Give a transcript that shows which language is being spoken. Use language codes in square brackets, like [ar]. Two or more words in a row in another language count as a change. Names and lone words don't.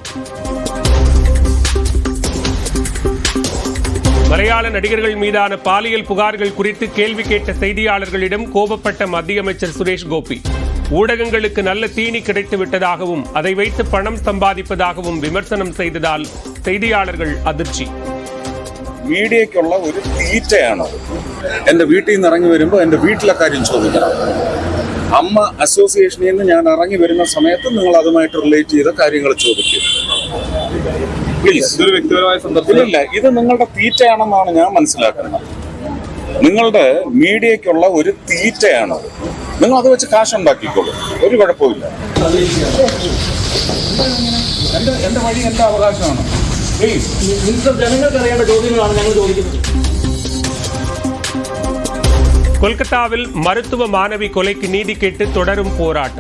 [ta] மலையாள நடிகர்கள் மீதான பாலியல் புகார்கள் குறித்து கேள்வி கேட்ட செய்தியாளர்களிடம் கோபப்பட்ட மத்திய அமைச்சர் சுரேஷ் கோபி. ஊடகங்களுக்கு நல்ல தீனி கிடைத்து விட்டதாகவும் அதை வைத்து பணம் சம்பாதிப்பதாகவும் விமர்சனம் செய்ததால் செய்தியாளர்கள் அதிர்ச்சி. [ml] മീഡിയയ്ക്കുള്ള ഒരു തീറ്റയാണ്. എൻ്റെ വീട്ടിൽ നിന്ന് ഇറങ്ങി വരുമ്പോൾ എൻ്റെ വീട്ടിലെ കാര്യം ചോദിക്കണം. അമ്മ അസോസിയേഷനിൽ നിന്ന് ഞാൻ ഇറങ്ങി വരുന്ന സമയത്ത് നിങ്ങൾ അതുമായിട്ട് റിലേറ്റ് ചെയ്ത കാര്യങ്ങൾ ചോദിക്കും. ഇല്ല, ഇത് നിങ്ങളുടെ തീറ്റയാണെന്നാണ് ഞാൻ മനസ്സിലാക്കുന്നത്. നിങ്ങളുടെ മീഡിയയ്ക്കുള്ള ഒരു തീറ്റയാണ്. നിങ്ങൾ അത് വെച്ച് കാശുണ്ടാക്കിക്കോളൂ, ഒരു കുഴപ്പമില്ല. എന്റെ വഴി എന്റെ അവകാശമാണ്. [ta] கொல்கத்தாவில் மருத்துவ மாணவி கொலைக்கு நீதி கேட்டு தொடரும் போராட்டம்.